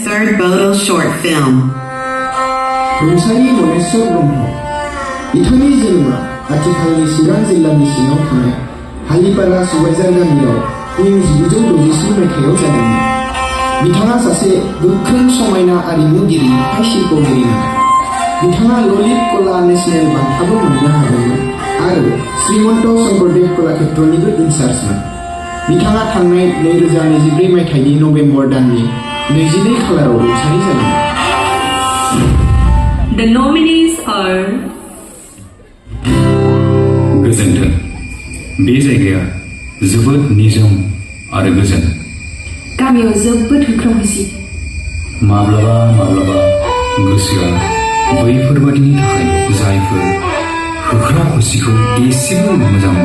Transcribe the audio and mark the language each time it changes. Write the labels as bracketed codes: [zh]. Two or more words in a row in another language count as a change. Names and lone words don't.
[en] third Bodil short film. [brx] रुंसारि मनेस्वर ब्रह्म बिथांनि जोनोमा आथिखालनि चिरां जिल्लानि सिङाव थानाय हालिपारा सुबाइजार गामियाव इं 1967 मायथाइयाव जादोंमोन। बिथाङा सासे गोख्रों समायना आरिमुगिरि शिल्पगिरिमोन। बिथाङा ललित कला नेशनेल बान्थाबो मोननो हादोंमोन आरो श्रीमन्त शंकरदेव कलाक्षेत्रनिबो इनचार्जमोन। बिथाङा थांनाय 2024 मायथाइनि नभेम्बर दाननि 22 खालाराव रुंसारि जादोंमोन। [en] The nominees are [brx] गोजोन्थों। बे जायगाया जोबोद निजोम आरो गोजोन। गामियाव जोबोद होख्रावहैसि। माब्लाबा माब्लाबा गोसोआ बैफोरबादिनि थाखाय जायफोर होख्राव होसिखौ एसेबो मोजां मोनो।